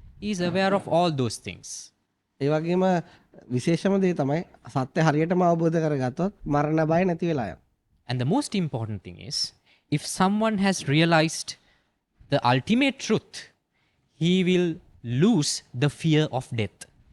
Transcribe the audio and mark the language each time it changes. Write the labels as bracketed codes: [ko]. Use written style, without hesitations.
[en] He is aware of all those things. [si] ඒ වගේම විශේෂම දේ තමයි සත්‍ය හරියටම අවබෝධ කරගත්තොත් මරණ බය නැති වෙලා යනවා. [en] And the most important thing is, if someone has realized the ultimate truth, he will lose the fear of death.